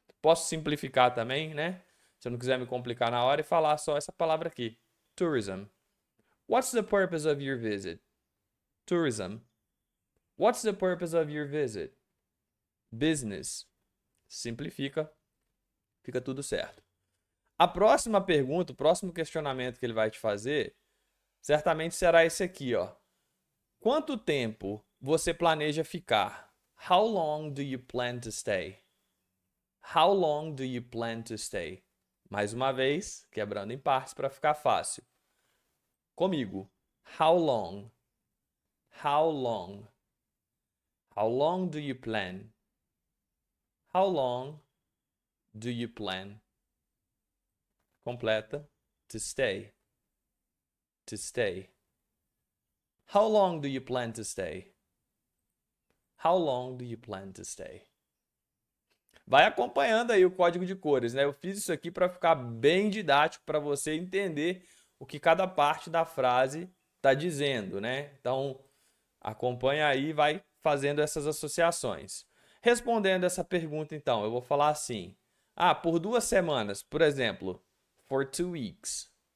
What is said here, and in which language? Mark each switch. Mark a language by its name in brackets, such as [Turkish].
[Portuguese] Posso simplificar também, né? Se eu não quiser me complicar na hora e falar só essa palavra aqui. [English] Tourism. What's the purpose of your visit? Tourism. What's the purpose of your visit? Business. [Portuguese] Simplifica, fica tudo certo. A próxima pergunta, o próximo questionamento que ele vai te fazer, certamente será esse aqui, ó. Quanto tempo você planeja ficar? [English] How long do you plan to stay? How long do you plan to stay? [Portuguese] Mais uma vez, quebrando em partes para ficar fácil. Comigo. [English] How long? How long? How long do you plan? How long do you plan? Completa. To stay. To stay. How long do you plan to stay? How long do you plan to stay? [Portuguese] Vai acompanhando aí o código de cores, né? Eu fiz isso aqui para ficar bem didático para você entender o que cada parte da frase está dizendo, né? Então, acompanha aí e vai fazendo essas associações. Respondendo essa pergunta, então, eu vou falar assim: por 2 semanas, por exemplo, [English] for 2 weeks.